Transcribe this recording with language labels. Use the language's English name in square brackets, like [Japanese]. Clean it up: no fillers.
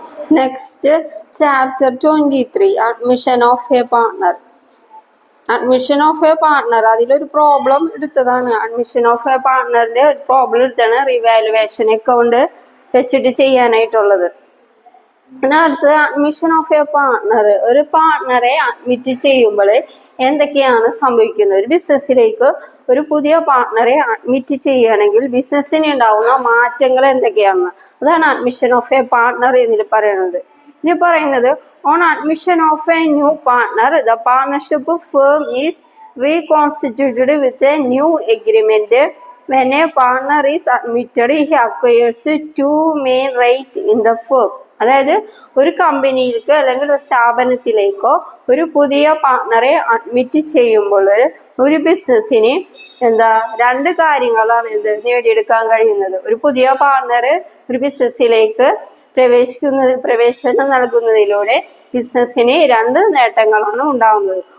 [English] Next, chapter 23, admission of a partner. [Malayalam] Admission of A partner, അതിലൊരു problem എടുത്തതാണ്. Admission of A പാർട്ട്ണറിന്റെ ഒരു problem എടുത്താണ് revaluation account വെച്ചിട്ട് ചെയ്യാനായിട്ടുള്ളത്. പിന്നെ അടുത്തത് അഡ്മിഷൻ ഓഫ് എ പാർട്ട്ണർ. ഒരു പാർട്ട്ണറെ അഡ്മിറ്റ് ചെയ്യുമ്പോൾ എന്തൊക്കെയാണ് സംഭവിക്കുന്നത്? ഒരു ബിസിനസ്സിലേക്ക് ഒരു പുതിയ പാർട്ട്ണറെ അഡ്മിറ്റ് ചെയ്യുകയാണെങ്കിൽ ബിസിനസ്സിന് ഉണ്ടാവുന്ന മാറ്റങ്ങൾ എന്തൊക്കെയാണ്? അതാണ് അഡ്മിഷൻ ഓഫ് എ പാർട്ട്ണർ എന്നിൽ പറയുന്നത്. ഇത് പറയുന്നത് [English] on admission of a new partner, the partnership firm is reconstituted with a new agreement. When a partner is admitted, he acquires two main rights in the firm. [Malayalam] അതായത് ഒരു കമ്പനിയിലേക്ക് അല്ലെങ്കിൽ ഒരു സ്ഥാപനത്തിലേക്കോ ഒരു പുതിയ പാർട്ട്ണറെ അഡ്മിറ്റ് ചെയ്യുമ്പോൾ ഒരു ബിസിനസ്സിന് രണ്ട് കാര്യങ്ങളാണ് നേടിയെടുക്കാൻ കഴിയുന്നത്. ഒരു പുതിയ പാർട്ട്ണർ ഒരു ബിസിനസ്സിലേക്ക് പ്രവേശനം നൽകുന്നതിലൂടെ ബിസിനസ്സിന് രണ്ട് നേട്ടങ്ങളാണ് ഉണ്ടാകുന്നത്.